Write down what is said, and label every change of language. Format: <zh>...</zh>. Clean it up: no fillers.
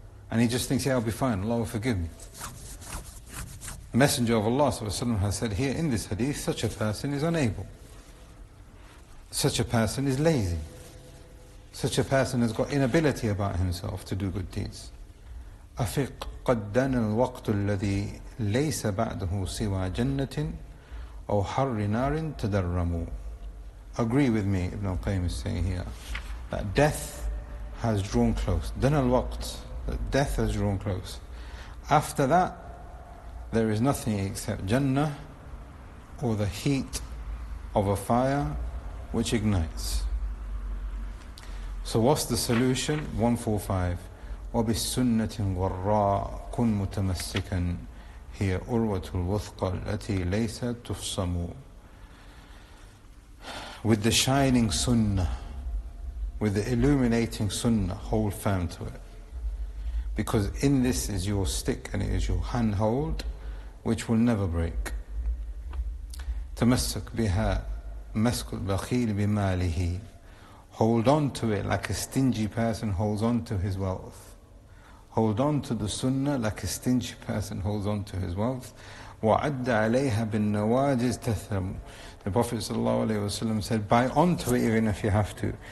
<en>And he just thinks, yeah, I'll be fine, Allah will forgive me. The Messenger of Allah has said here in this hadith, such a person is unable. Such a person is lazy. Such a person has got inability about himself to do good deeds.</en> <ar>أفق قد دنا الوقت الذي ليس بعده سوى جنة أو حر نار تدرموا.</ar> <en>Agree with me, Ibn al-Qayyim is saying here, that death has drawn close.</en> <ar>دنا الوقت,</ar> <en>that death has drawn close. After that, there is nothing except Jannah or the heat of a fire which ignites. So what's the solution?</en> <ar>145. وَبِالسُّنَّةٍ غَرَّاءٍ كُنْ مُتَمَسِّكًا هِيَ أُرْوَةُ الْوُثْقَى الَّتِي لَيْسَتْ تُفْصَمُ.</ar> <en>With the shining sunnah, with the illuminating sunnah, hold firm to it. Because in this is your stick and it is your handhold which will never break.</en> <ar>تمسك بها مسك البخيل بماله.</ar> <en>Hold on to it like a stingy person holds on to his wealth. Hold on to the sunnah like a stingy person holds on to his wealth.</en> <ar>وَعَدَّ عَلَيْهَا بِالنَّوَاجِزِ تَثْرَمُ.</ar> <en>The Prophet ﷺ said, buy onto it even if you have to.</en>